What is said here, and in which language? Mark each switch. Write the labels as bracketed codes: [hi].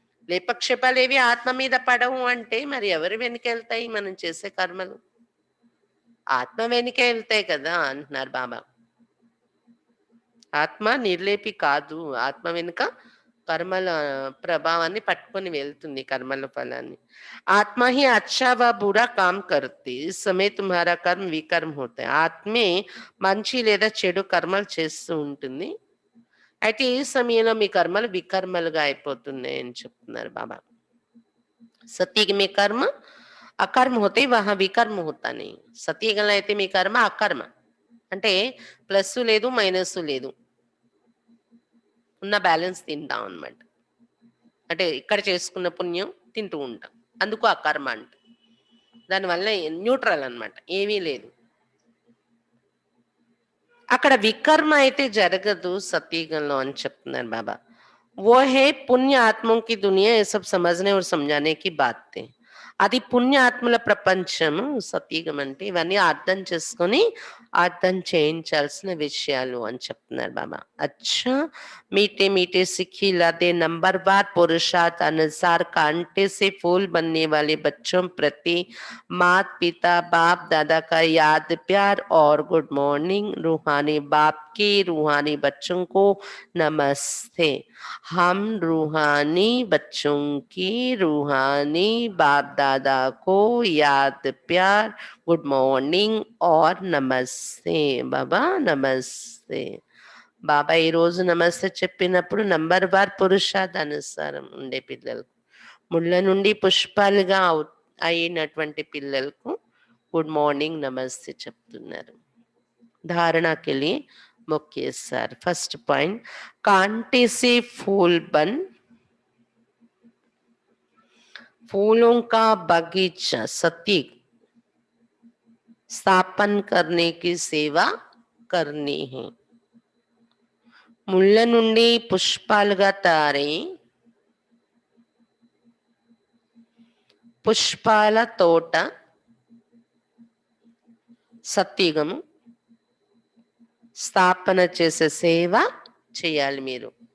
[te] లేపక్షేపాలేవి ఆత్మ మీద పడవు అంటే మరి ఎవరు వెనుకెళ్తాయి మనం చేసే కర్మలు? ఆత్మ వెనుకే వెళ్తాయి కదా అంటున్నారు బాబా. ఆత్మ నిర్లేపి కాదు. ఆత్మ వెనుక కర్మల ప్రభావాన్ని పట్టుకొని వెళ్తుంది, కర్మల ఫలాన్ని. [hi] ఆత్మ ही अच्छा व बुरा काम करती, इस समय तुम्हारा कर्म विकर्म होता है. [te] ఆత్మే మంచి లేదా చెడు కర్మలు చేస్తూ ఉంటుంది. అయితే ఈ సమయంలో మీ కర్మలు వికర్మలుగా అయిపోతున్నాయి అని చెప్తున్నారు బాబా. [hi] సత్యకి మీ కర్మ అకర్మ होते वहां వికర్మ होता नहीं. [te] సత్యగంలో అయితే మీ కర్మ అకర్మ అంటే ప్లస్ లేదు మైనస్ లేదు, ఉన్న బ్యాలెన్స్ తింటాం అన్నమాట. అంటే ఇక్కడ చేసుకున్న పుణ్యం తింటూ ఉంటాం, అందుకు అకర్మ అంట. దానివల్ల న్యూట్రల్ అన్నమాట, ఏమీ లేదు. అక్కడ వికర్మ అయితే జరగదు సత్యయుగంలో అని చెప్తున్నారు బాబా. [hi] वो है पुण्य आत्मों की दुनिया, ये सब समझने और समझाने की बातें. [te] అది పుణ్య ఆత్మల ప్రపంచము సత్యయుగం అంటే. ఇవన్నీ అర్థం చేసుకొని అర్థం చేయించాల్సిన విషయాలు అని చెప్తున్నారు బాబా. [hi] अच्छा मीठे मीठे सिक्की लादे नंबरवार पुरुषार्थ अनुसार कांटे से फूल बनने वाले बच्चों प्रति माता पिता बाप दादा का याद प्यार और गुड मॉर्निंग. रूहानी बाप के रूहानी बच्चों को नमस्ते. हम रूहानी बच्चों की रूहानी बाप दादा को याद प्यार गुड मॉर्निंग और नमस्ते. [te] బాబా నమస్తే. బాబా ఈ రోజు నమస్తే చెప్పినప్పుడు నంబర్ వార్ పురుషార్థానుసారం ఉండే పిల్లలకు, ముళ్ళ నుండి పుష్పాలుగా అయినటువంటి పిల్లలకు గుడ్ మార్నింగ్ నమస్తే చెప్తున్నారు. [hi] धारणा के लिए मुख्य सार. फर्स्ट पॉइंट, कांटे से फूल बन, फूलों का बगीचा सत्य स्थापन करने की सेवा करनी है. [te] ముళ్ళ నుండి పుష్పాలుగా తారే పుష్పాల తోట సత్యుగము స్థాపన చేసే సేవ చేయాలి మీరు.